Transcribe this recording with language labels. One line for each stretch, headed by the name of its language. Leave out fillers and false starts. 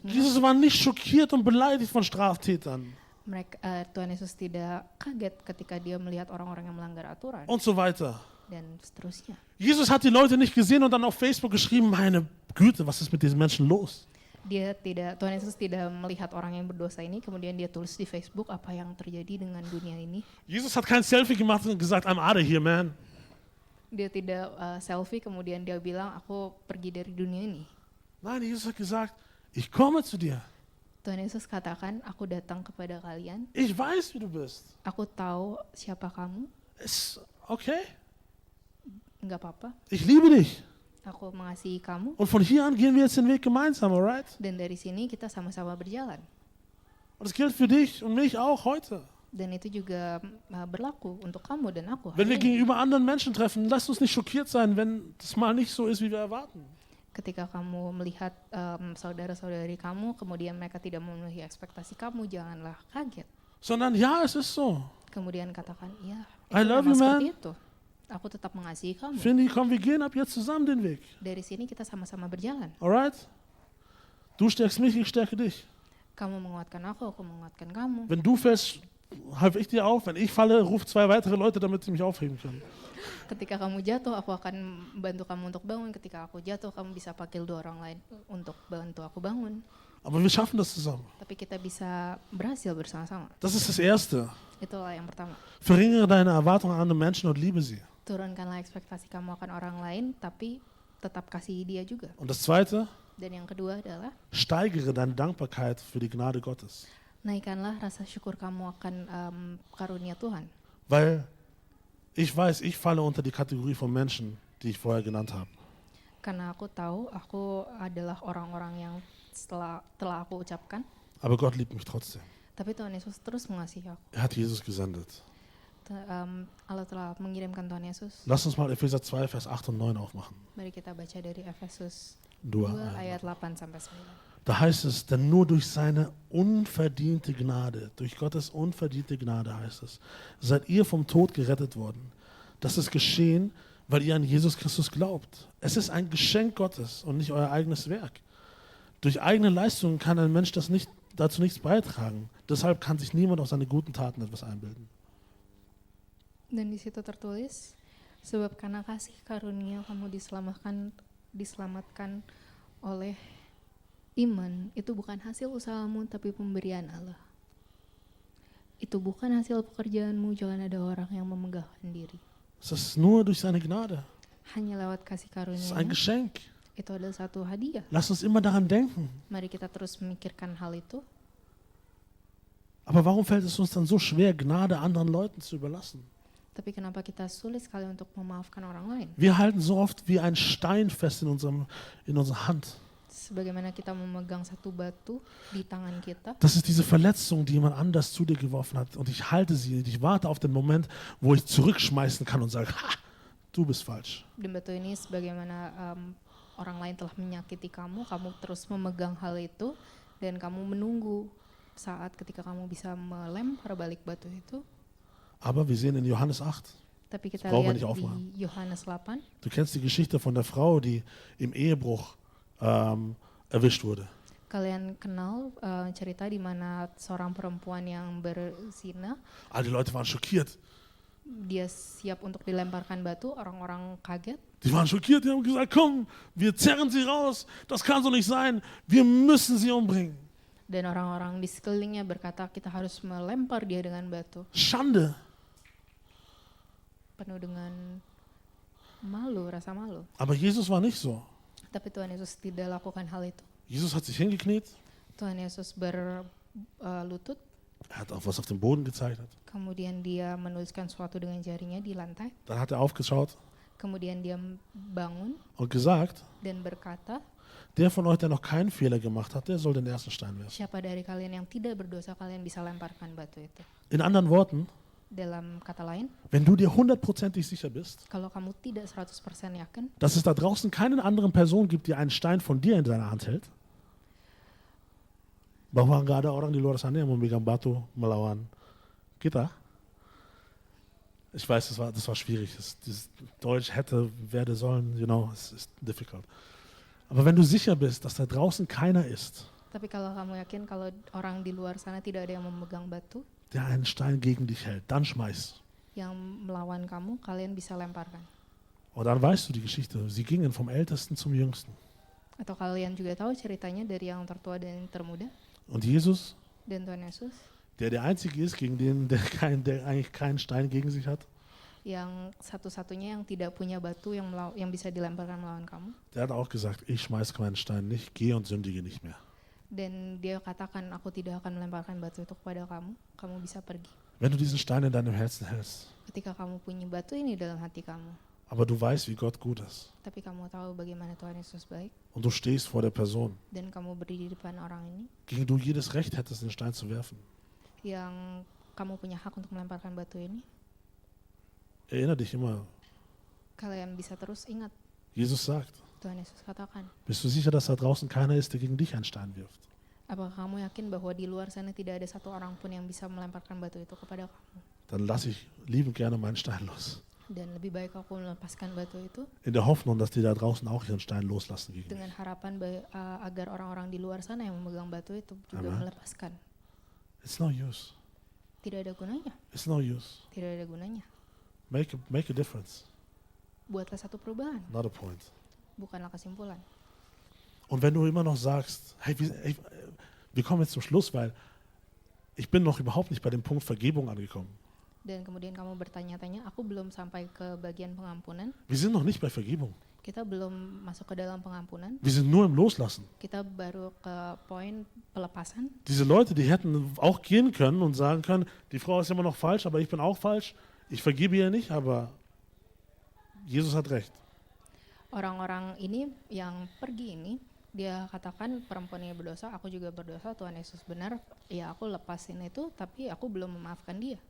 German: Jesus war nicht schockiert und beleidigt von Straftätern
Indonesian: Tuhan Yesus tidak kaget ketika dia melihat orang-orang yang melanggar aturan
German: und so weiter.
Indonesian: dan seterusnya.
German: Jesus hat die Leute nicht gesehen und dann auf Facebook geschrieben, meine Güte, was ist mit diesen Menschen los?
Indonesian: Tuhan Yesus tidak melihat orang yang berdosa ini, kemudian dia tulis di Facebook apa yang terjadi dengan dunia ini.
German: Jesus hat kein Selfie gemacht und gesagt,
English: I'm out of here, man.
Indonesian: Dia tidak selfie, kemudian dia bilang, aku pergi dari dunia ini.
German: Nein, Jesus hat gesagt, ich komme zu dir.
Indonesian: Tuhan Yesus katakan, aku datang kepada kalian,
German: Ich weiß, wie du bist.
Indonesian: aku tahu siapa kamu,
German: Ist okay.
Indonesian: nggak apa-apa,
German: Ich liebe dich.
Indonesian: aku mengasihi kamu,
German: Und von hier an gehen wir jetzt den Weg gemeinsam,
English: alright?
Indonesian: dan dari sini kita sama-sama berjalan.
German: Und das gilt für dich und mich auch heute.
Indonesian: Dan itu juga berlaku untuk kamu dan aku.
German: Wenn wir
Indonesian: hari ini.
German: gegenüber anderen Menschen treffen, lasst uns nicht schockiert sein, wenn das mal nicht so ist, wie wir erwarten.
Indonesian: Ketika kamu melihat saudara-saudari kamu, kemudian mereka tidak memenuhi ekspektasi kamu, janganlah kaget.
German: Sondern ja, es ist so.
Indonesian: Kemudian katakan, ya,
English: I
Indonesian: itu
English: love
Indonesian: memang
English: you,
Indonesian: seperti
English: man.
Indonesian: itu. Aku tetap mengasihi kamu.
German: Findi, komm, wir gehen ab jetzt zusammen den Weg.
Indonesian: Dari sini kita sama-sama berjalan.
English: Alright?
German: Du stärkst mich, ich stärke dich.
Indonesian: Kamu menguatkan aku menguatkan kamu.
German: Wenn du fällst, helfe ich dir auf. Wenn ich falle, ruf 2 weitere Leute, damit sie mich aufheben können.
Indonesian: Ketika kamu jatuh, aku akan bantu kamu untuk bangun. Ketika aku jatuh, kamu bisa panggil 2 orang lain untuk bantu aku bangun.
German: Aber wir schaffen das zusammen.
Indonesian: Tapi kita bisa berhasil bersama-sama.
German: Das ist das Erste.
Indonesian: Itulah yang pertama.
German: Verringere deine Erwartungen an andere Menschen und liebe sie.
Indonesian: Turunkanlah ekspektasi kamu akan orang lain, tapi tetap kasihi dia juga.
German: Und das Zweite,
Indonesian: Dan yang kedua adalah
German: steigere deine Dankbarkeit für die Gnade Gottes.
Indonesian: naikkanlah rasa syukur kamu akan karunia Tuhan.
German: Weil ich weiß, ich falle unter die Kategorie von Menschen, die ich vorher genannt habe.
Indonesian: Karena aku tahu aku adalah orang-orang yang telah aku ucapkan,
German: Aber Gott liebt mich trotzdem.
Indonesian: tapi Tuhan Yesus terus mengasihi aku.
German: Er hat Jesus gesendet.
Indonesian: Allah telah mengirimkan Tuhan Yesus.
German: Lass uns mal Epheser 2, Vers 8 und 9 aufmachen.
Indonesian: Mari kita baca dari Efesus 2 2 ayat 8 sampai 9.
German: Da heißt es, denn nur durch seine unverdiente Gnade, durch Gottes unverdiente Gnade heißt es, seid ihr vom Tod gerettet worden. Das ist geschehen, weil ihr an Jesus Christus glaubt. Es ist ein Geschenk Gottes und nicht euer eigenes Werk. Durch eigene Leistungen kann ein Mensch dazu nichts beitragen. Deshalb kann sich niemand auf seine guten Taten etwas einbilden.
Indonesian: Dan di situ tertulis, sebab karena kasih karunia kamu diselamatkan oleh iman, itu bukan hasil usahamu tapi pemberian Allah. Itu bukan hasil pekerjaanmu, jangan ada orang yang memegahkan diri.
German: Es ist nur durch seine Gnade.
Indonesian: Hanya lewat kasih
German: Es ist
Indonesian: karunia,
German: ein Geschenk.
Indonesian: itu adalah satu hadiah.
German: Lass uns immer daran denken.
Indonesian: Mari kita terus memikirkan hal itu.
German: Aber warum fällt es uns dann so schwer, Gnade anderen Leuten zu überlassen?
Indonesian: Tapi kenapa kita sulit sekali untuk memaafkan orang lain?
German: Wir halten so oft wie ein Stein fest in unserer Hand.
Indonesian: Sebagaimana kita memegang satu batu di tangan kita,
German: Das ist diese Verletzung, die jemand anders zu dir geworfen hat. Und ich halte sie, ich warte auf den Moment, wo ich zurückschmeißen kann und sage, ha, du bist falsch.
Indonesian: dan batu ini sebagaimana orang lain telah menyakiti kamu, kamu terus memegang hal itu dan kamu menunggu saat ketika kamu bisa melempar balik batu itu.
German: Aber wir sehen in Johannes 8,
Indonesian: Tapi kita
German: Das brauchen wir
Indonesian: lihat
German: nicht aufmachen.
Indonesian: di Yohanes 8,
German: du kennst die Geschichte von der Frau, die im Ehebruch erwischt wurde.
Indonesian: kalian kenal cerita di mana seorang perempuan yang berzina,
German: All die Leute waren schockiert.
Indonesian: dia siap untuk dilemparkan batu, orang-orang kaget.
German: Die waren schockiert, die haben gesagt, komm, wir zerren sie raus, das kann so nicht sein, wir müssen sie umbringen.
Indonesian: Dan orang-orang di sekelilingnya berkata, kita harus melempar dia dengan batu.
German: Schande.
Indonesian: Penuh dengan malu, rasa malu.
German: Aber Jesus war nicht so.
Indonesian: Tapi Tuhan Yesus tidak lakukan hal itu.
German: Jesus hat sich hingekniet,
Indonesian: Tuhan Yesus berlutut,
German: er hat auf was auf dem Boden gezeichnet.
Indonesian: kemudian dia menuliskan sesuatu dengan jarinya di lantai.
German: Dann hat er aufgeschaut
Indonesian: Kemudian dia bangun
German: und gesagt,
Indonesian: dan berkata,
German: der von euch, der noch keinen Fehler gemacht hat, der soll den ersten Stein werfen.
Indonesian: siapa dari kalian yang tidak berdosa, kalian bisa lemparkan batu itu.
German: In anderen Worten,
Indonesian: Dalam kata lain,
German: wenn du dir 100%ig sicher bist,
Indonesian: kalau kamu tidak 100% yakin
German: dass es da draußen keine anderen Person gibt, die einen Stein von dir in deiner hand hält,
Indonesian: bahwa nggak ada orang di luar sana yang memegang batu melawan kita.
German: Ich weiß, das war schwierig. Dieses Deutsch hätte, werde, sollen, es ist
English: difficult.
German: Aber wenn du sicher bist, dass da draußen keiner ist,
Indonesian: tapi kalau kamu yakin kalau orang di luar sana tidak ada yang memegang batu
German: der einen Stein gegen dich hält, dann schmeiß.
Indonesian: yang melawan kamu, kalian bisa lemparkan.
German: Und dann weißt du die Geschichte. Sie gingen vom Ältesten zum Jüngsten.
Indonesian: Atau kalian juga tahu ceritanya dari yang tertua dan yang termuda.
German: Und Jesus,
Indonesian: Dan Tuhan Yesus
German: der Einzige ist, gegen den, der eigentlich keinen Stein gegen sich hat,
Indonesian: yang satu-satunya yang tidak punya batu yang bisa dilemparkan melawan kamu.
German: der hat auch gesagt, ich schmeiß meinen Stein nicht, geh und sündige nicht mehr.
Indonesian: Dan dia katakan, aku tidak akan melemparkan batu itu kepada kamu, kamu bisa pergi.
German: Wenn du diesen Stein in deinem Herzen hältst,
Indonesian: Ketika kamu punya batu ini dalam hati kamu,
German: aber du weißt, wie Gott gut ist,
Indonesian: tapi kamu tahu bagaimana Tuhan Yesus baik,
German: und du stehst vor der Person,
Indonesian: dan kamu berdiri di depan orang ini,
German: gegen du jedes Recht hättest, den Stein zu werfen,
Indonesian: yang kamu punya hak untuk melemparkan batu ini,
German: erinnere dich immer,
Indonesian: kalian bisa terus ingat,
German: Jesus sagt,
Indonesian: Tuhan Yesus katakan,
German: bist du sicher, dass da draußen keiner ist, der gegen dich einen Stein wirft?
Indonesian: apakah kamu yakin bahwa di luar sana tidak ada satu orang pun yang bisa melemparkan batu itu kepada kamu?
German: Dann lasse ich liebend gerne meinen Stein los.
Indonesian: Dan lebih baik aku melepaskan batu itu
German: In der Hoffnung, dass die da draußen auch ihren Stein loslassen gegen mich.
Indonesian: dengan harapan agar orang-orang di luar sana yang memegang batu itu juga
German: Amen.
Indonesian: melepaskan.
English: It's no use.
Indonesian: Tidak ada gunanya,
English: It's no use.
Indonesian: tidak ada gunanya.
English: Make a difference,
Indonesian: Buatlah satu perubahan,
English: not a point.
Indonesian: bukanlah kesimpulan.
German: Und wenn du immer noch sagst, hey, wir kommen jetzt zum Schluss, weil ich bin noch überhaupt nicht bei dem Punkt Vergebung angekommen.
Indonesian: Dan kemudian kamu bertanya-tanya, aku belum sampai ke bagian pengampunan,
German: Wir sind noch nicht bei Vergebung.
Indonesian: kita belum masuk ke dalam pengampunan,
German: Wir sind nur im Loslassen.
Indonesian: kita baru ke poin pelepasan.
German: Diese Leute, die hätten auch gehen können und sagen können, die Frau ist immer noch falsch, aber ich bin auch falsch. Ich vergebe ihr nicht, aber Jesus hat recht.
Indonesian: Orang-orang ini yang pergi ini, dia katakan perempuan ini berdosa, aku juga berdosa, Tuhan Yesus benar, ya aku lepasin itu, tapi aku belum memaafkan dia.